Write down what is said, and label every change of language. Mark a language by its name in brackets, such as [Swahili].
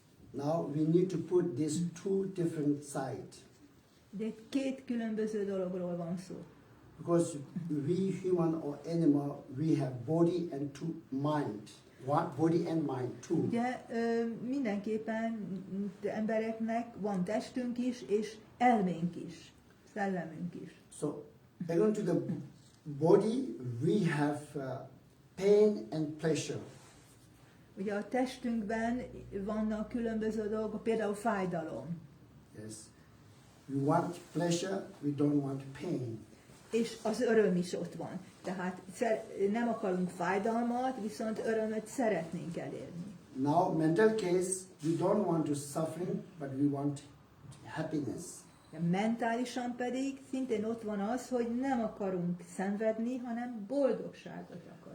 [English] Now we need to put these two different sides. [Hungarian] Ugye két különböző dologról van szó. [English] Because we human or animal, we have body and mind. One body and mind too. [Hungarian] Ugye mindenképpen embereknek van testünk is, és elménk is, szellemünk is. [English] So, according to the body, we have pain and pleasure. [Hungarian] Ugye a testünkben vannak különböző dolgok, például fájdalom. [English] Yes. We want pleasure, we don't want pain. [Hungarian] És az öröm is ott van. Tehát nem akarunk fájdalmat, viszont örömöt szeretnénk elérni. [English] Now, mental case, we don't want to suffering, but we want happiness. [Hungarian] Mentálisan pedig szintén ott van az, hogy nem akarunk szenvedni, hanem boldogságot akarunk.